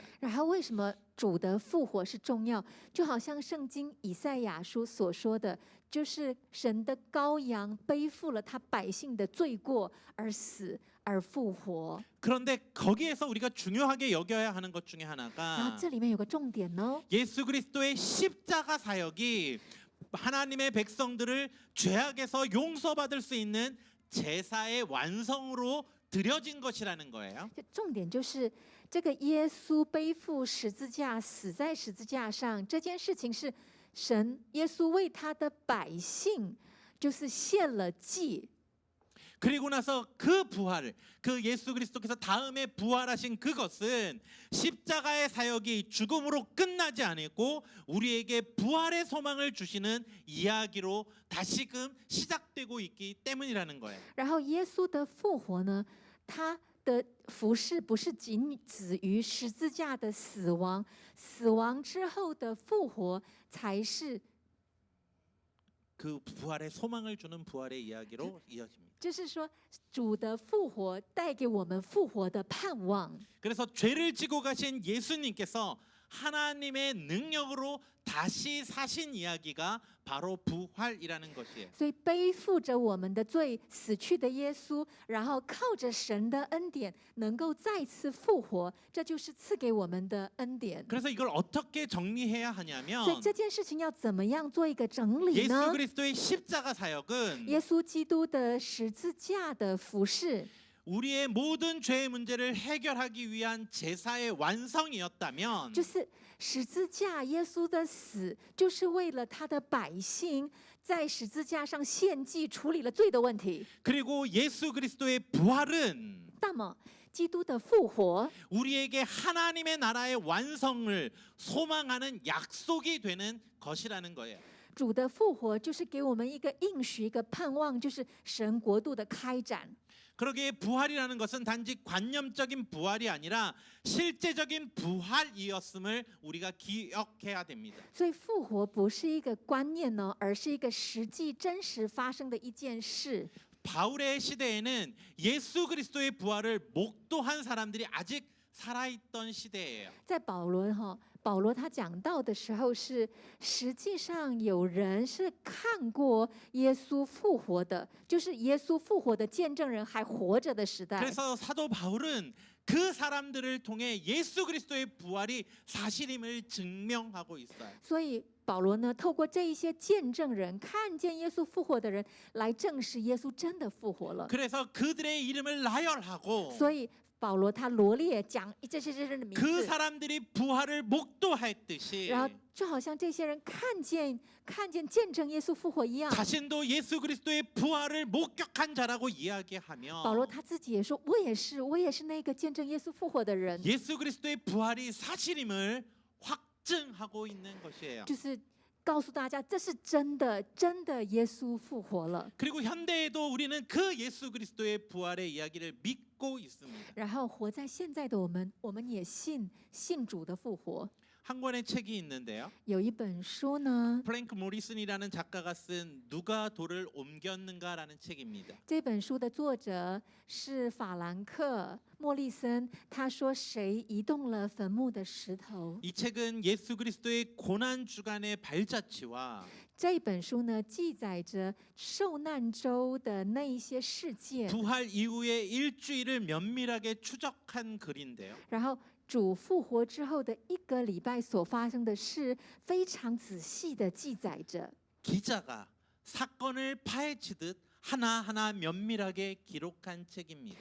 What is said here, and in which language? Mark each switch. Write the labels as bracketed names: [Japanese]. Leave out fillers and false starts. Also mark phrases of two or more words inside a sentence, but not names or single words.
[Chinese] 然后为什么主的复活是重要？就好像圣经以赛亚书所说的，就是神的羔羊背负了他百姓的罪过而死而复活。 [Korean] 그런데 거기에서 우리가 중요하게 여겨야 하는 것 중에 [Chinese] 然后 [Korean] 하나가 [Chinese] 这里面有个重点哦， [Korean] 예수 그리스도의 십자가 사역이 하나님의 백성들을 죄악에서 용서받을 수 있는 제사의 완성으로 드려진 것이라는 거예요. [Chinese] 这重点就是这个耶稣背负十字架死在十字架上这件事情是神耶稣为他的百姓就是献了祭。 [Korean] 그리고 나서 그 부활을 그 예수 그리스도께서 다음에 부활하신 그것은 십자가의 사역이 죽음으로 끝나지 않고 우리에게 부활의 소망을 주시는 이야기로 다시금 시작되고 있기 때문이라는 거예요. [Chinese] 然后耶稣的复活呢，他的服饰不是仅止于十字架的死亡，死亡之后的复活才是， [Korean] 그 부활의 소망을 주는 부활의 이야기로 이어집니다. [Chinese] 就是说主的复活带给我们复活的盼望。 [Korean] 그래서 죄를 지고 가신 예수님께서 하나님의 능력으로 다시 사신 이야기가 바로 부활이라는 것이에요. [Chinese] 所以背负着我们的罪死去的耶稣，然后靠着神的恩典能够再次复活，这就是赐给我们的恩典。 [Korean] 그래서 이걸 어떻게 정리해야 하냐면 [Chinese] 所以这件事情要怎么样做一个整理 [Korean] 예수 [Chinese] 呢？ [Korean] 그리스도의 십자가 사역은 [Chinese] 耶稣基督的十字架的服饰， [Korean] 우리의 모든 죄의 문제를 해결하기 위한 제사의 완성이었다면 [Chinese] 就是十字架耶稣的死，就是为了他的百姓在十字架上献祭，处理了罪的问题。 [Korean] 그리고 예수 그리스도의 부활은 [Chinese] 那么基督的复活 [Korean] 우리에게 하나님의 나라의 완성을 소망하는 약속이 되는 것이라는 거예요. [Chinese] 主的复活就是给我们一个应许，一个盼望，就是神国度的开展。 [Korean] 그러기에 부활이라는 것은 단지 관념적인 부활이 아니라 실제적인 부활이었음을 우리가 기억해야 됩니다. [Chinese] 所以复活不是一个观念呢，而是一个实际真实发生的一件事。 [Korean] 바울의 시대에는 예수 그리스도의 부활을 목도한 사람들이 아직 살아있던 시대예요. [Chinese] 在保保罗他讲到的时候是，实际上有人是看过耶稣复活的，就是耶稣复活的见证人还活着的时代。 [Korean] 그래서 사도 바울은 그 사람들을 통해 예수 그리스도의 부활이 사실임을 증명하고 있어요. [Chinese] 所以保罗呢，透过这一些见证人，看见耶稣复活的人，来证实耶稣真的复活了。 [Korean] 그래서 그들의 이름을 나열하고 [Chinese] 所以保罗他罗列讲这些人的名 [Korean] 그 [Chinese] 字， [Korean] 사람들이 부활을 목도했듯이 [Chinese] 然后就好像这些人看见见证耶稣复活一样。 [Korean] 자신도 예수 그리스도의 부활을 목격한 자라고 [Chinese] 保罗 [Korean] 이야기하며 [Chinese] 他自己也说：“我也是那个见证耶稣复活的人。” [Korean] 예수 그리스도의 부활이 사실임을 확증하고 있는 것이에요. [Chinese] 就是告诉大家，这是真的，真的耶稣复活了。 [Korean] 그리고 현대에도 우리는 그 예수 그리스도의 부활의 이야기를 믿고 있습니다. [Chinese] 然后活在现在的我们也信主的复活。 [Korean] 한 권의 책이 있는데요. [Chinese] 有一本书呢， [Korean] 프랭크 모리슨이라는 작가가 쓴 누가 돌을 옮겼는가라는 책입니다. [Chinese] 这本书的作者是法兰克·莫利森，他说：“谁移动了坟墓的石头？” [Korean] 이 책은 예수 그리스도의 고난 주간의 발자취와 [Chinese] 这本书呢，记载着受难周的那一些事件， [Korean] 부활 이후의 일주일을 면밀하게 추적한 글인데요. [Chinese] 然后主复活之后的一个礼拜所发生的事，非常仔细的记载着。 [Korean] 기자가 사건을 파헤치듯 하나하나 면밀하게 기록한 책입니다.